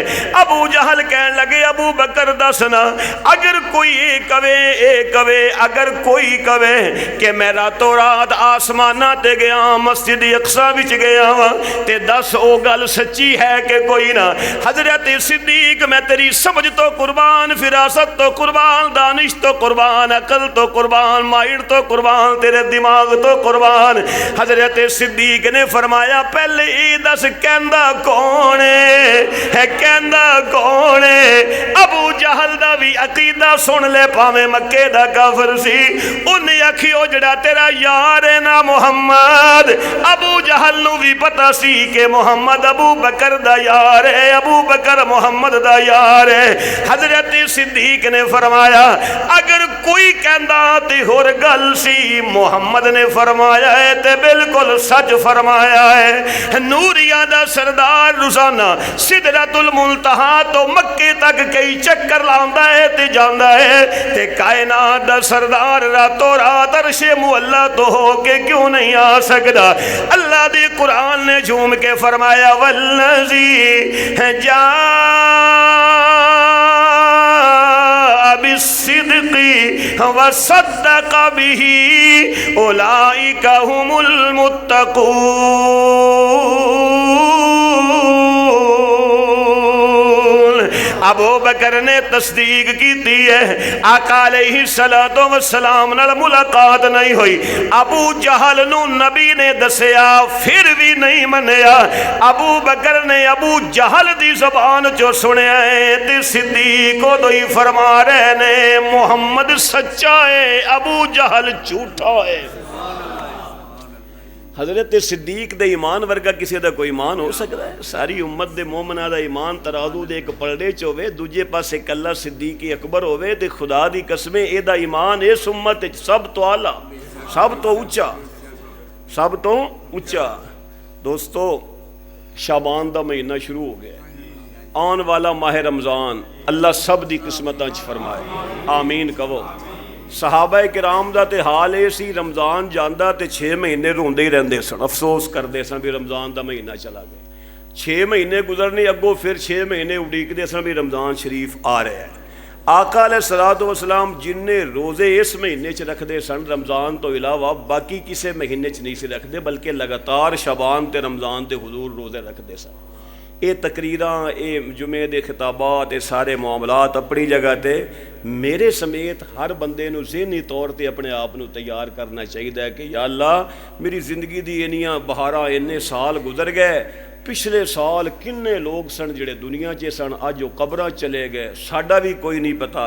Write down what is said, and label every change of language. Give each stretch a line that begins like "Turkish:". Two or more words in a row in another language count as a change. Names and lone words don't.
Punjabi: ابو جہل کہنے لگے ابو بکر دسنا, اگر کوئی کہے اگر کوئی کہے کہ میں راتوں رات آسمانہ تے گیا, مسجد اقصی وچ گیا وا, تے دس او گل سچی ہے کہ کوئی نہ. حضرت صدیق میں تیری سمجھ تو قربان, فراست تو قربان, دانش تو قربان, عقل تو قربان, مائنڈ تو قربان, تیرے دماغ تو قربان. حضرت صدیق نے فرمایا پہلے ای دس کہندا کون ہے کہندا کون ہے؟ ابو جہل دا بھی عقیدہ سن لے پاویں مکے دا کافر سی, انہیں آکھیو جڑا تیرا یار ہے نا محمد. ابو جہل نو بھی پتا سی کہ محمد ابو بکر دا یار ہے, ابو بکر محمد دا یار ہے. حضرت صدیق نے فرمایا اگر کوئی کہندا تے ہور گل سی, محمد نے فرمایا ہے تے بالکل سچ فرمایا ہے. نوریا دا سردار روزانہ سدرۃ المنتہا تو مکے تک کئی چکر لاندا ہے تے جاندا ہے, تے کائنات دا سردار راتوں رات عرش معلا تو ہو کے کیوں نہیں آ سکتا؟ اللہ دی قرآن نے جھوم کے فرمایا
Arabic: والذی جاء بالصدق وصدق به اولئک هم المتقون.
Punjabi: ابو بکر نے تصدیق کی ہے, آقا علیہ السلام نال ملاقات نہیں ہوئی. ابو جہل نو نبی نے دسیا پھر بھی نہیں منیا. ابو بکر نے ابو جہل دی زبان جو سنیا ہے تے صدیق کو ہی فرما رہے نے محمد سچا ہے, ابو جہل جھوٹا ہے. حضرت صدیق دے ایمان ورگا کسی دا کوئی ایمان ہو سکتا ہے؟ ساری امت دے مومنہ دا ایمان ترازو دے ایک پلڑے چ ہوے, دوجے پاسے کلا صدیق اکبر ہوے, تے خدا دی قسمیں اے دا ایمان اس امت سب تو اعلیٰ, سب تو اونچا, سب تو اونچا. دوستو شعبان دا مہینہ شروع ہو گیا, آن والا ماہ رمضان اللہ سب دی قسمتاں چ فرمائے, آمین کہو. صحابہ کرام دا تے حال اے سی, رمضان جاندا تے 6 مہینے روندے ہی رہندے سن, افسوس کردے سن بھی رمضان دا مہینہ چلا گیا. 6 مہینے گزرنے اگوں پھر 6 مہینے اڈیکدے سن بھی رمضان شریف آ رہا ہے. ਆਕਾ
Arabic: عليه الصلاة والسلام
Punjabi: ਜਿੰਨੇ ਰੋਜ਼ੇ ਇਸ ਮਹੀਨੇ 'ਚ ਰੱਖਦੇ ਸਨ ਰਮਜ਼ਾਨ ਤੋਂ ਇਲਾਵਾ ਬਾਕੀ ਕਿਸੇ ਮਹੀਨੇ 'ਚ ਨਹੀਂ ਸੀ ਰੱਖਦੇ, ਬਲਕਿ ਲਗਾਤਾਰ ਸ਼ਾਬਾਨ ਤੇ ਰਮਜ਼ਾਨ ਤੇ ਹੁਜ਼ੂਰ ਰੋਜ਼ੇ ਰੱਖਦੇ ਸਨ। ਇਹ ਤਕਰੀਰਾਂ, ਇਹ ਜੁਮੇ ਦੇ ਖਿਤਾਬਾਤ, ਇਹ ਸਾਰੇ ਮਾਮਲਾਤ ਆਪਣੀ ਜਗ੍ਹਾ ਤੇ ਮੇਰੇ ਸਮੇਤ ਹਰ ਬੰਦੇ ਨੂੰ ਜ਼ਿਹਨੀ ਤੌਰ ਤੇ ਆਪਣੇ ਆਪ ਨੂੰ ਤਿਆਰ ਕਰਨਾ ਚਾਹੀਦਾ ਹੈ ਕਿ
Arabic: يا الله,
Punjabi: ਮੇਰੀ ਜ਼ਿੰਦਗੀ ਦੀ ਇੰਨੀਆਂ ਬਹਾਰਾਂ, ਇੰਨੇ ਸਾਲ ਗੁਜ਼ਰ ਗਏ, ਪਿਛਲੇ ਸਾਲ ਕਿੰਨੇ ਲੋਕ ਸਨ ਜਿਹੜੇ ਦੁਨੀਆ 'ਚ ਸਨ, ਅੱਜ ਉਹ ਕਬਰਾਂ ਚਲੇ ਗਏ, ਸਾਡਾ ਵੀ ਕੋਈ ਨਹੀਂ ਪਤਾ।